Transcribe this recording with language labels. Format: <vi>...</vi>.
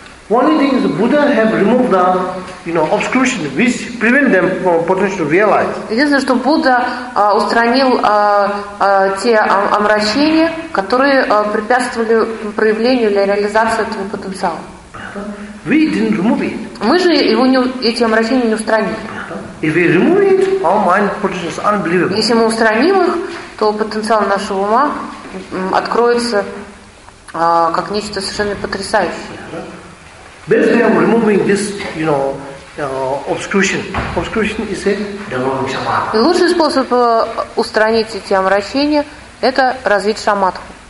<en>Only thing is Buddha have removed the, you know, obstruction which prevent them from potential realize.</en> <ru>Единственное, что Будда устранил те омрачения, которые препятствовали проявлению или реализации этого потенциала.</ru> <en>We didn't remove it.</en> <ru>Мы же его эти омрачения не устранили.</ru> <en>If we remove it, our mind potential is unbelievable.</en> <ru>Если мы устраним их, то потенциал нашего ума откроется как нечто совершенно потрясающее.</ru> <en>Best way of removing this, you know, obstruction is a developing shamatha.</en> <ru>И лучший способ устранить эти омрачения – это развить шамадху.</ru>